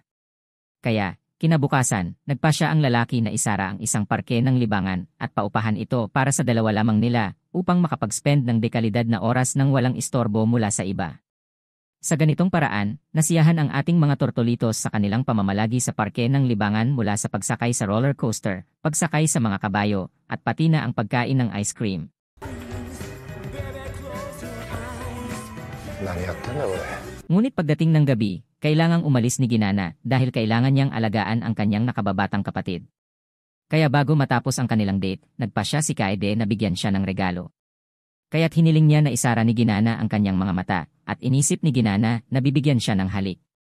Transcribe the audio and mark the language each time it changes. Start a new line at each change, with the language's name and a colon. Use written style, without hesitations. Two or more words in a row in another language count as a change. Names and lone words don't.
Filipino: Kaya, kinabukasan, nagpasya ang lalaki na isara ang isang parke ng libangan at paupahan ito para sa dalawa lamang nila upang makapag-spend ng dekalidad na oras nang walang istorbo mula sa iba. Sa ganitong paraan, nasiyahan ang ating mga tortolitos sa kanilang pamamalagi sa parke ng libangan mula sa pagsakay sa
English: roller coaster,
Filipino: pagsakay sa mga kabayo, at pati na ang pagkain ng
English: ice cream.
Japanese: 何やってんだ俺。
Filipino: Ngunit pagdating ng gabi, kailangang umalis ni Ginana dahil kailangan niyang alagaan ang kanyang nakababatang kapatid. Kaya bago matapos ang kanilang date, nagpa siya si Kaede na bigyan siya ng regalo. Kaya't hiniling niya na isara ni Ginana ang kanyang mga mata, at inisip ni Ginana na bibigyan siya ng halik.